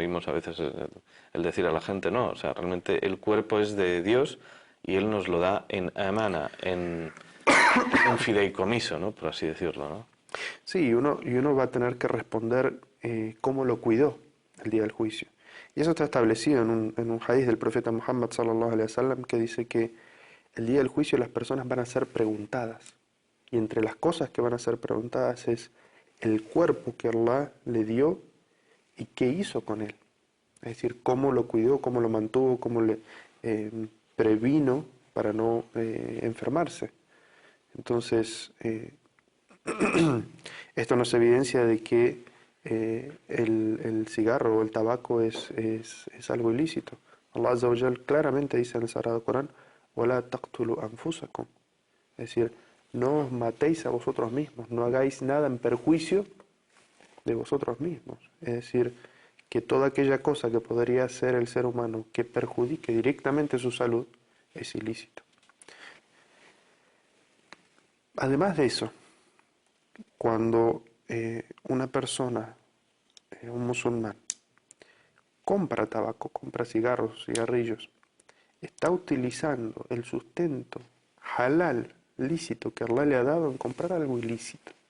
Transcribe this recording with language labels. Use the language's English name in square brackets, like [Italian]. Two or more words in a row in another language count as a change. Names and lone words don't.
[Spanish] Oímos a veces el decir a la gente, no, o sea, realmente el cuerpo es de Dios y Él nos lo da en amana, en fideicomiso, ¿no? Por así decirlo, ¿no? Sí, y uno va a tener que responder cómo lo cuidó el día del juicio. Y eso está establecido en un hadith del profeta Muhammad [Arabic] صلى الله عليه وسلم, [Spanish] que dice que el día del juicio las personas van a ser preguntadas. Y entre las cosas que van a ser preguntadas es el cuerpo que Allah le dio y qué hizo con él. Es decir, cómo lo cuidó, cómo lo mantuvo, cómo le previno para no enfermarse. Entonces, esto nos evidencia de que el cigarro o el tabaco es algo ilícito. Allah [Arabic] عز وجل [Spanish] claramente dice en el Sagrado Corán: [Arabic] وَلَا تَقْتُلُوا أَنفُسَكُمْ. [Spanish] Es decir, no os matéis a vosotros mismos, no hagáis nada en perjuicio de vosotros mismos. Es decir, que toda aquella cosa que podría hacer el ser humano que perjudique directamente su salud es ilícito. Además de eso, cuando una persona, un musulmán, compra tabaco, compra cigarros, cigarrillos, está utilizando el sustento halal, lícito, que Allah le ha dado en comprar algo ilícito.